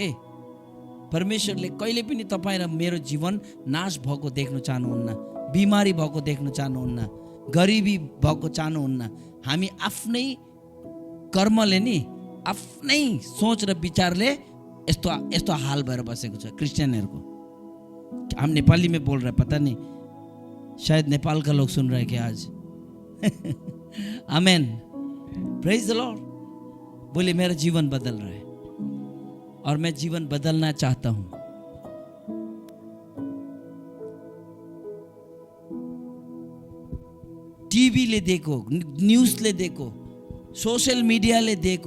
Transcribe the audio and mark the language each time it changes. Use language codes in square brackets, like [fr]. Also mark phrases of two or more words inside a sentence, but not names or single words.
[ne] परमेश्वरले कहिले पनि तपाईँ र मेरो जीवन नाश भएको देख्न चाहनुहुन्न, बिमारी भएको देख्न चाहनुहुन्न, गरिबी भएको चाहनुहुन्न। हामी आफ्नै कर्मले नि, आफ्नै सोच र विचारले यस्तो हाल भएर बसेको छ क्रिस्चियनहरूको। [hi] हम नेपाली में बोल रहे, पता नहीं शायद नेपाल का लोग सुन रहे हैं क्या आज? [en] Amen, praise the Lord. [hi] बोले मेरा जीवन बदल रहा है और मैं जीवन बदलना चाहता हूं। टीवी ले देखो, न्यूज़ ले देखो, [en] social media [hi] ले देखो।